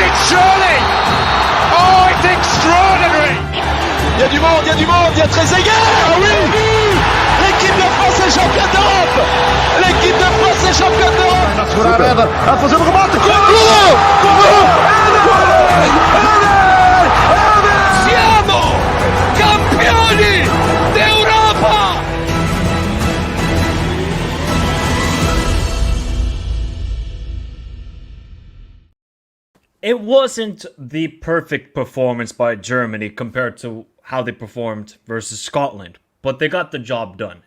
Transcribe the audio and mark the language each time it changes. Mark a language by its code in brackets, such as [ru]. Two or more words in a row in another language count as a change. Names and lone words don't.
[en] surely! Oh, it's extraordinary! [fr] Il y a du monde, il y a du monde, il y a Trezeguet. Ah oui! L'équipe de France est championne d'Europe! L'équipe de France est championne d'Europe! [pt] A fazer o remate! [it] Siamo campioni d'Europa! [en] It wasn't the perfect performance by Germany compared to how they performed versus Scotland, but they got the job done.